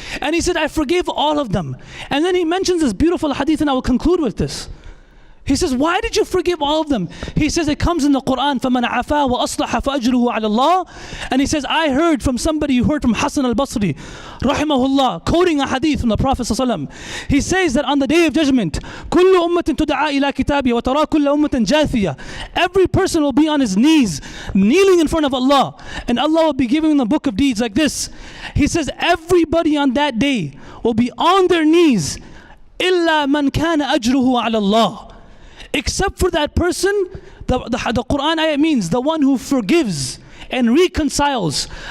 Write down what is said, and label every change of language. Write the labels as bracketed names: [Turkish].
[English] And he said, I forgave all of them. And then he mentions this beautiful hadith, and I will conclude with this. He says, why did you forgive all of them? He says, it comes in the Quran, [Arabic] فَمَنْ عَفَا وَأَصْلَحَ فَأَجْرُهُ عَلَى اللَّهِ. [English] And he says, I heard from somebody who heard from Hassan al-Basri, rahimahullah, quoting a hadith from the Prophet ﷺ. He says that on the Day of Judgment, [Arabic] كُلُّ أُمَّةٍ تُدْعَى إِلَى كِتَابِهِ وَتَرَى كُلَّ أُمَّةٍ جَاثِيَةٍ. [English] Every person will be on his knees, kneeling in front of Allah, and Allah will be giving them the book of deeds like this. He says, everybody on that day will be on their knees, [Arabic] إِلَّا مَنْ كَانَ أَجْرُهُ عَلَى اللَّهِ. [English] Except for that person, the Quran ayah means the one who forgives and reconciles.